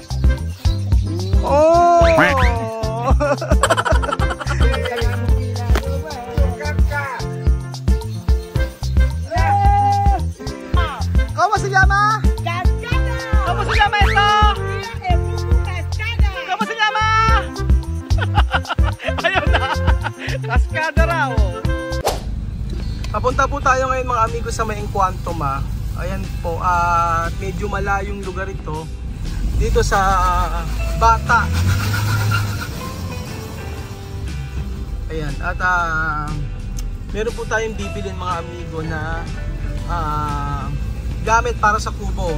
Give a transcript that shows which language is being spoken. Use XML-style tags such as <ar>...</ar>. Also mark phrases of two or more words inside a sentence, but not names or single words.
<es>Oh! ¿Cómo se llama? ¡Cascada! ¿Cómo se llama esto? ¡Cascada! ¿Cómo se llama?</es> <tl>Ayun na. Cascada raw. Papunta po tayo ngayon mga amigo sa may Encuentuma. Ayan po, medyo malayong lugar ito. Dito sa Bata. Ayan, at meron po tayong bibilin mga amigo na gamit para sa kubo.</tl>